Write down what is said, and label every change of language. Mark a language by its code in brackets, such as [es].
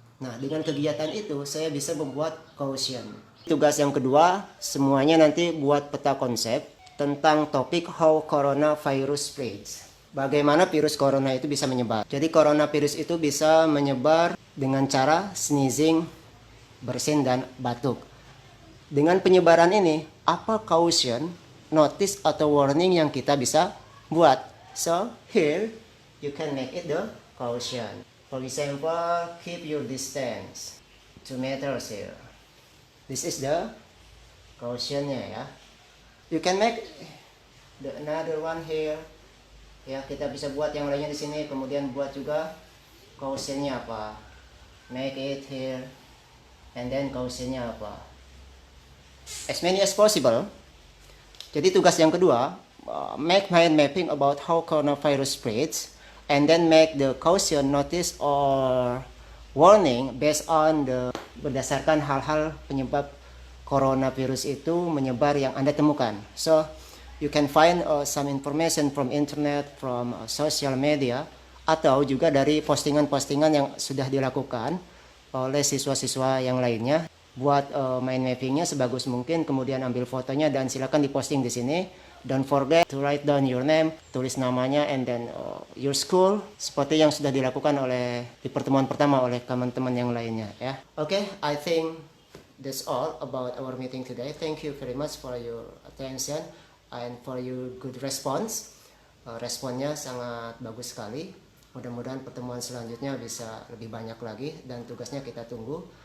[id] Nah, dengan kegiatan itu saya bisa membuat caution. Tugas yang kedua, semuanya nanti buat peta konsep tentang topik [en] how coronavirus spreads. [id] Bagaimana virus corona itu bisa menyebar. Jadi coronavirus itu bisa menyebar dengan cara sneezing, bersin, dan batuk. Dengan penyebaran ini, apa caution, notice, atau warning yang kita bisa buat? [en] So, here you can make it the caution. For example, keep your distance 2 meters here. This is the cautionnya ya. You can make another one here. [id] Ya, kita bisa buat yang lainnya di sini, kemudian buat juga cautionnya apa. [en] Make it here, and then cautionnya apa. As many as possible. [id] Jadi tugas yang kedua, [en] make mind mapping about how coronavirus spreads, and then make the caution, notice, or warning based on [id] berdasarkan hal-hal penyebab coronavirus itu menyebar yang Anda temukan. [en] So you can find some information from internet, from social media, [id] atau juga dari postingan-postingan yang sudah dilakukan oleh siswa-siswa yang lainnya. Buat mind mappingnya sebagus mungkin, kemudian ambil fotonya dan silakan diposting di sini. [en] Don't forget to write down your name, [id] tulis namanya, [en] and then your school, [id] seperti yang sudah dilakukan di pertemuan pertama oleh teman-teman yang lainnya ya. [en] Okay, I think that's all about our meeting today. Thank you very much for your attention and for your good response. [id] Responnya sangat bagus sekali. Mudah-mudahan pertemuan selanjutnya bisa lebih banyak lagi, dan tugasnya kita tunggu.